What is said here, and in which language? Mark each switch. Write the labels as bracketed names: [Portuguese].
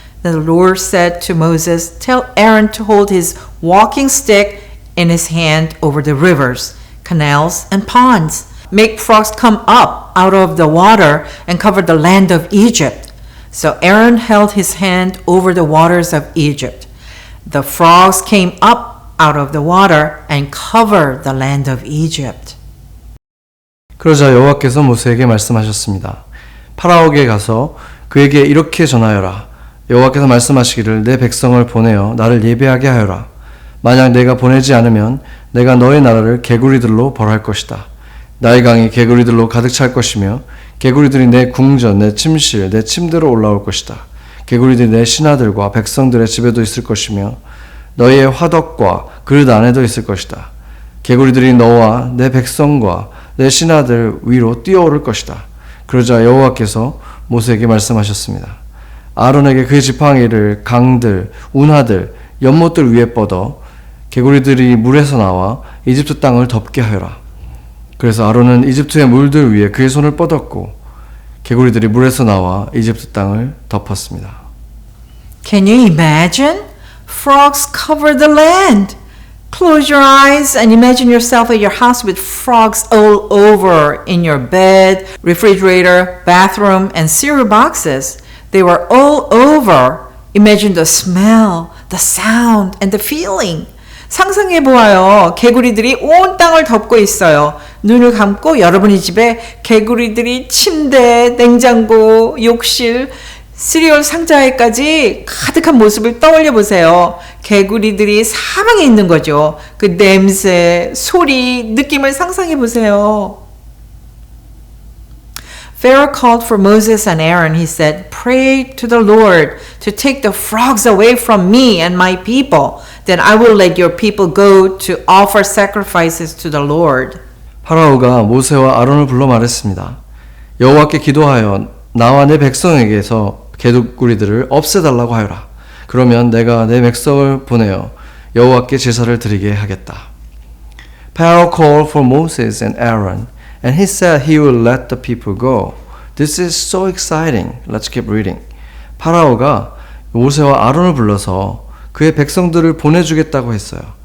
[English] Then the Lord said to Moses, Tell Aaron to hold his walking stick in his hand over the rivers, canals, and ponds. Make frogs come up out of the water and cover the land of Egypt. So Aaron held his hand over the waters of Egypt. The frogs came up out of the water and covered the land of Egypt. [Korean] 그러자 여호와께서 모세에게 말씀하셨습니다. 파라오에게 가서 그에게 이렇게 전하여라. 여호와께서 말씀하시기를 내 백성을 보내어 나를 예배하게 하여라. 만약 내가 보내지 않으면 내가 너의 나라를 개구리들로 벌할 것이다. 나의 강이 개구리들로 가득 찰 것이며 개구리들이 내 궁전, 내 침실, 내 침대로 올라올 것이다. 개구리들이 내 신하들과 백성들의 집에도 있을 것이며 너희의 화덕과 그릇 안에도 있을 것이다. 개구리들이 너와 내 백성과 내 신하들 위로 뛰어오를 것이다. 그러자 여호와께서 모세에게 말씀하셨습니다. 아론에게 그의 지팡이를 강들, 운하들, 연못들 위에 뻗어 개구리들이 물에서 나와 이집트 땅을 덮게 하여라. 그래서 아론은 이집트의 물들 위에 그의 손을 뻗었고 개구리들이 물에서 나와 이집트 땅을 덮었습니다. [English] Can you imagine? Frogs cover the land. Close your eyes and imagine yourself at your house with frogs all over in your bed, refrigerator, bathroom, and cereal boxes. They were all over. Imagine the smell, the sound, and the feeling. [Korean] 상상해 보아요. 개구리들이 온 땅을 덮고 있어요. 눈을 감고 여러분의 집에 개구리들이 침대, 냉장고, 욕실, 시리얼 상자에까지 가득한 모습을 떠올려 보세요. 개구리들이 사방에 있는 거죠. 그 냄새, 소리, 느낌을 상상해 보세요. [English] Pharaoh called for Moses and Aaron. He said, "Pray to the Lord to take the frogs away from me and my people. Then I will let your people go to offer sacrifices to the Lord." [Korean] 파라오가 모세와 아론을 불러 말했습니다. 여호와께 기도하여 나와 내 백성에게서 개구리들을 없애달라고 하여라. 그러면 내가 내 백성을 보내어 여호와께 제사를 드리게 하겠다. [English] Pharaoh called for Moses and Aaron, and he said he will let the people go. This is so exciting. Let's keep reading. [Korean] 파라오가 모세와 아론을 불러서 그의 백성들을 보내주겠다고 했어요.